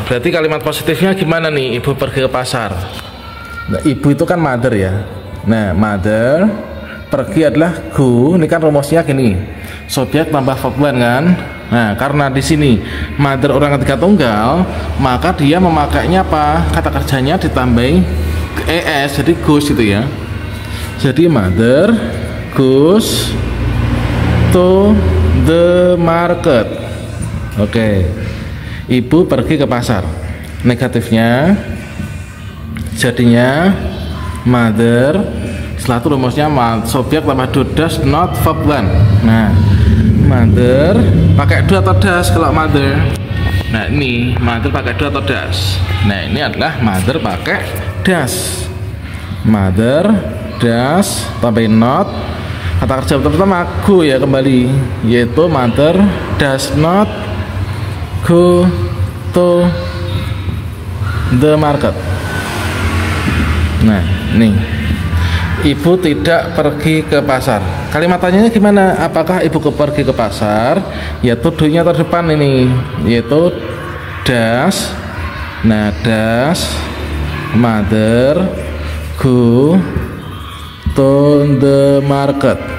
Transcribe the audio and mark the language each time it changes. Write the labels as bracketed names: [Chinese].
[Indonesian] Berarti kalimat positifnya gimana nih? Ibu pergi ke pasar. Nah, ibu itu kan mother ya. Nah, mother, pergi adalah go. Ini kan rumusnya gini. Subjek tambah verb one kan. Nah, karena di sini mother orang ketiga tunggal, maka dia memakainya apa? Kata kerjanya ditambahi es, jadi goes gitu ya. [English] Jadi mother goes to the market. [Indonesian] Oke. Ibu pergi ke pasar. Negatifnya jadinya mother, setelah itu rumusnya subjek tambah do does not verb one. Nah, mother pakai do atau does kalau mother. Nah, ini mother pakai do atau does. Nah, ini adalah mother pakai does. [English] Mother does [Indonesian] tambahin [English] not, [Indonesian] kata kerja pertama [English] go [Indonesian] ya kembali, yaitu [English] mother does not go to the market. [Indonesian] Nah, nih, ibu tidak pergi ke pasar. Kalimat tanyanya gimana? Apakah ibu pergi ke pasar? Yaitu do-nya terdepan ini, yaitu does. [English] Nah, does mother go to the market?